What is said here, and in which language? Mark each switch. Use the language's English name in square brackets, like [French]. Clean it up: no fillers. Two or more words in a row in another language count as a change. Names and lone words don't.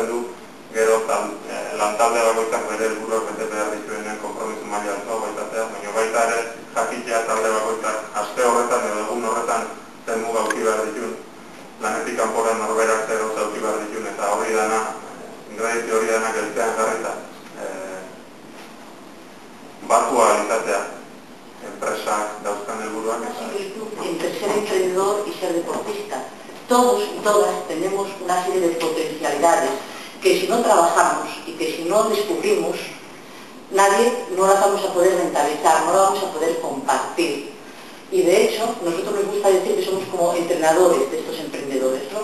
[Basque] du, gero lantalde bakoitzak bere helburuak bete behar dituenen konpromiso maila altua baitatea, baina baita ere jakitea talde bakoitzak aste horretan edo egun horretan zen muga auki behar ditun, lanetik kanpora norberak zer gauza auki behar ditun, eta hori dana, ingredizio hori dana geltzean jarrita, batua izatea, enpresak dauzkan helburuak. [Spanish] Entre ser emprendedor y ser deportista. Todos y todas tenemos una serie de potencialidades que si no trabajamos y que si no descubrimos, no las vamos a poder rentabilizar, no las vamos a poder compartir. Y de hecho, nosotros nos gusta decir que somos como entrenadores de estos emprendedores, ¿no?